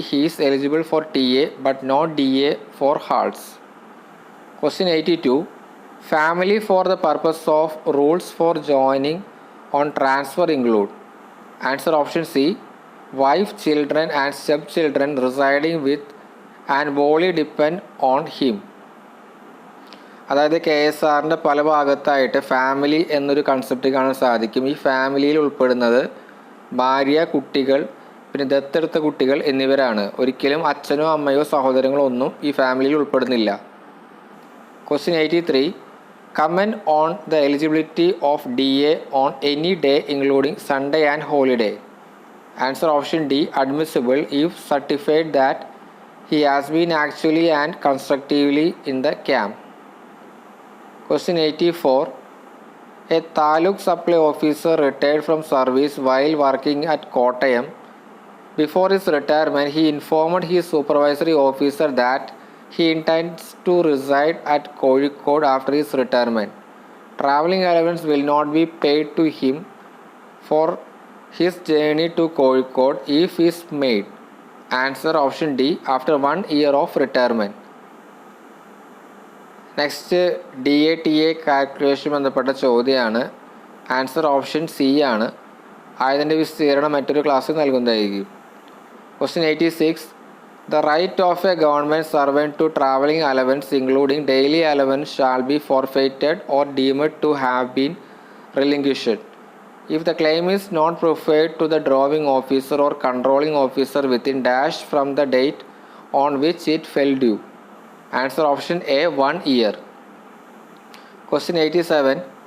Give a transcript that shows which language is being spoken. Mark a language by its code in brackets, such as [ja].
[en] He is eligible for TA but not DA for halts. Question 82. Family for the purpose of rules for joining on transfer include. Answer option C. Wife, children and stepchildren residing with and wholly depend on him. [ml] അതായത് KSRൻ്റെ പല ഭാഗത്തായിട്ട് family എന്നൊരു concept കാണാൻ സാധിക്കും. ഈ ഫാമിലിയിൽ ഉൾപ്പെടുന്നത് ഭാര്യ, കുട്ടികൾ, പിന്നെ ദത്തെടുത്ത കുട്ടികൾ എന്നിവരാണ്. ഒരിക്കലും അച്ഛനോ അമ്മയോ സഹോദരങ്ങളോ ഒന്നും ഈ ഫാമിലിയിൽ ഉൾപ്പെടുന്നില്ല. [en] Question 83. Comment on the eligibility of DA on any day including Sunday and holiday. Answer option D. Admissible if certified that he has been actually and constructively in the camp. Question 84. A Taluk supply officer retired from service while working at Kottayam. Before his retirement, he informed his supervisory officer that he intends to reside at Kozhikode after his retirement. Travelling allowance will not be paid to him for his journey to Kozhikode if is made. Answer option D. After 1 year of retirement. [ml] Next DA-TA calculation ബന്ധപ്പെട്ട ചോദ്യമാണ്. Answer option C ആണ്. ആയതിൻ്റെ വിസ്തീർണം മറ്റൊരു ക്ലാസ്സിൽ നൽകുന്നതായിരിക്കും. [en] Question 86. The right of a government servant to travelling allowance including daily allowance shall be forfeited or deemed to have been relinquished if the claim is not preferred to the drawing officer or controlling officer within dash from the date on which it fell due. Answer option A. 1 year. Question 87.